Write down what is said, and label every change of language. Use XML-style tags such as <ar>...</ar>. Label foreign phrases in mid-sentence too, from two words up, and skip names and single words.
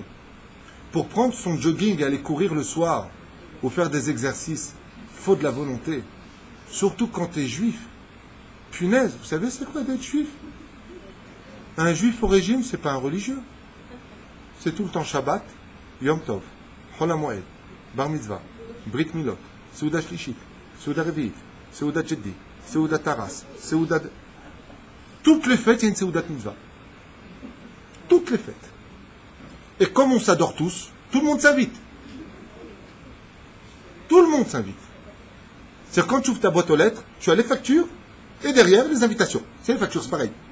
<fr>Pour prendre son jogging et aller courir le soir, ou faire des exercices, il faut de la volonté. Surtout quand tu es juif. Punaise, vous savez c'est quoi d'être juif? Un juif au régime, c'est pas un religieux. C'est tout le temps</fr> <he>שבת, יום טוב, חול המועד, בר מצוה, ברית מילות, סעודה שלישית, סעודה רביעית, סעודה ג'די, סעודה תרס, סעודה...</he> <fr>Toutes les fêtes, il y a une</fr> <he>סעודת מצוה.</he> <fr>Toutes les fêtes. Et comme on s'adore tous, tout le monde s'invite. Tout le monde s'invite. C'est-à-dire quand tu ouvres ta boîte aux lettres, tu as les factures et derrière les invitations. C'est les factures, c'est pareil.</fr>